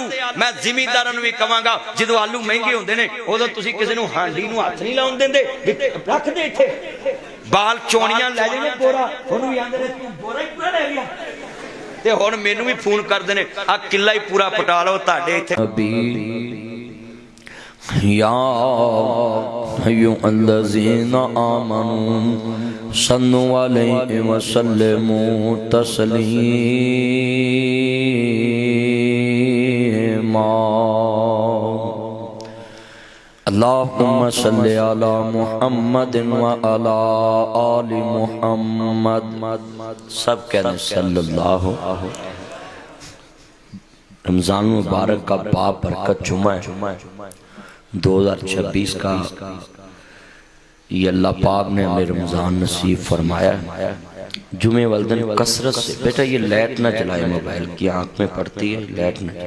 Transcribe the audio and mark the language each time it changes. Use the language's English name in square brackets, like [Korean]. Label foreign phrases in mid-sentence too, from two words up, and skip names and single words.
[Punjabi] میں زمینداراں نوں وی کہانگا جدوں آلو مہنگے ہوندے نے اودوں تسیں کسی نوں ہانڈی نوں ہتھ نہیں لاؤن دیندے، رکھ دے اتھے بال چونیاں لے جانے بورا، اوہنوں وی آندے نے توں بورا ہی پورا لے گیا. تے ہن مینوں وی فون کردے نے آ کلہ ہی پورا پٹا لو تہاڈے اتھے. [Arabic] يا أيها الذين آمنوا صلوا عليه وسلموا تسليما. اللهم صل على محمد وعلى آل محمد. [Urdu] سب کہتے ہیں सल्लल्लाहु। رمضان مبارک کا باپ برکت جمعہ ہے 2026 کا، یہ اللہ پاک نے ہمیں رمضان نصیب فرمایا. جمعے والے دن کثرت سے بیٹا یہ لائٹ نہ جلائے، موبائل کی آنکھ میں پڑتی ہے، لائٹ نہ.